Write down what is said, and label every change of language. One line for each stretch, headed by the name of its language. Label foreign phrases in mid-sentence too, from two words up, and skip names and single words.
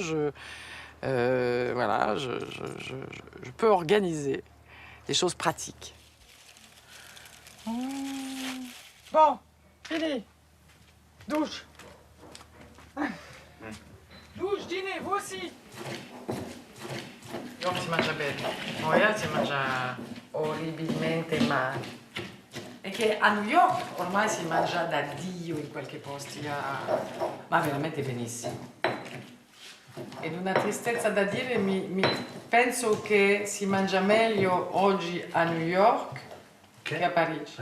French: Voilà, je peux organiser des choses pratiques. Bon, fini. Douche. Douche, dîner, vous aussi.
Italian: York si mangia bene, Montréal si mangia orribilmente male. E che a New York ormai si mangia da Dio in qualche posti, ma veramente benissimo. Ed una tristezza da dire, penso che si mangia meglio oggi a New York che a Parigi.